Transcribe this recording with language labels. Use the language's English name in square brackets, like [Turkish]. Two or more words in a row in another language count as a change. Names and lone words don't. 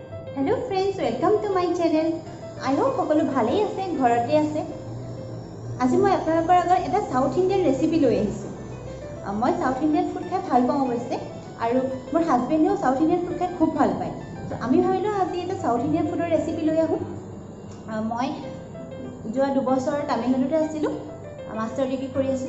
[English] Hello friends, welcome to my channel. I hope [Assamese] সকলো ভালেই আছে, ঘৰতে আছে। আজি মই আপোনালোকৰ আগত এটা [English] South Indian [Assamese] ৰেচিপি লৈ আহিছোঁ। মই [English] South Indian food [Assamese] খাই ভাল পাওঁ অৱশ্যে, আৰু মোৰ হাজবেণ্ডেও [English] South Indian food [Assamese] খাই খুব ভাল পায়। তো আমি ভাবিলোঁ আজি এটা [English] South Indian [Assamese] ফুডৰ ৰেচিপি লৈ আহোঁ। মই যোৱা 2 বছৰ তামিলনাডুতে আছিলোঁ, [English] master degree [Assamese] কৰি আছিলোঁ।